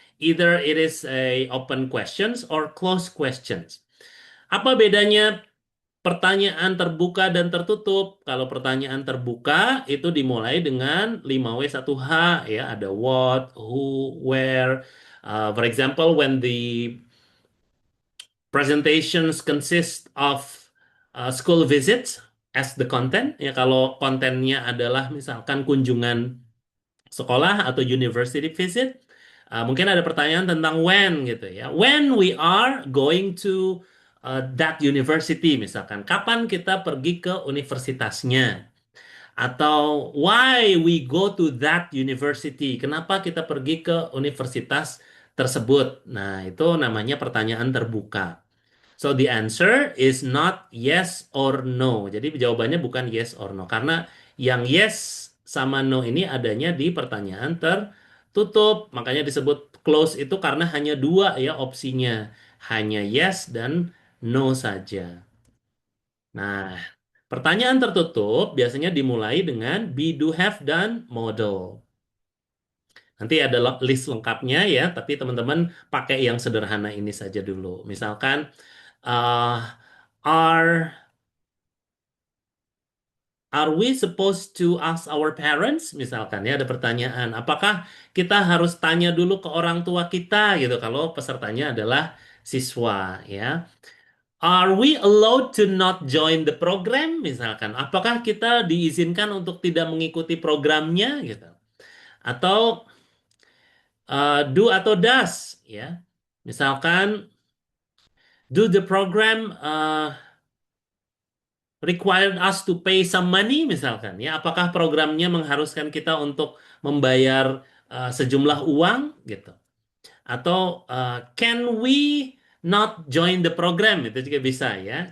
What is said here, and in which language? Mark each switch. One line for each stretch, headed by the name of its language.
English: Either it is a open questions or closed questions.
Indonesian: Apa bedanya pertanyaan terbuka dan tertutup? Kalau pertanyaan terbuka itu dimulai dengan 5W1H ya, ada what, who, where.
English: For example, when the presentations consist of school visits as the content,
Indonesian: ya kalau kontennya adalah misalkan kunjungan sekolah atau university visit, mungkin ada pertanyaan tentang when gitu ya.
English: When we are going to that university misalkan,
Indonesian: kapan kita pergi ke universitasnya?
English: Atau why we go to that university?
Indonesian: Kenapa kita pergi ke universitas tersebut? Nah, itu namanya pertanyaan terbuka.
English: So the answer is not yes or no.
Indonesian: Jadi jawabannya bukan yes or no. Karena yang yes sama no ini adanya di pertanyaan tertutup. Makanya disebut close itu karena hanya dua ya opsinya. Hanya yes dan no saja. Nah, pertanyaan tertutup biasanya dimulai dengan be, do, have, dan model. Nanti ada list lengkapnya ya, tapi teman-teman pakai yang sederhana ini saja dulu.
English: Misalkan, are we supposed to ask our parents?
Indonesian: Misalkan ya ada pertanyaan, apakah kita harus tanya dulu ke orang tua kita gitu kalau pesertanya adalah siswa ya.
English: Are we allowed to not join the program?
Indonesian: Misalkan, apakah kita diizinkan untuk tidak mengikuti programnya gitu? Atau do atau does ya. Misalkan,
English: do the program required us to pay some money
Indonesian: misalkan ya, apakah programnya mengharuskan kita untuk membayar sejumlah uang gitu, atau
English: can we not join the program,
Indonesian: itu juga bisa ya.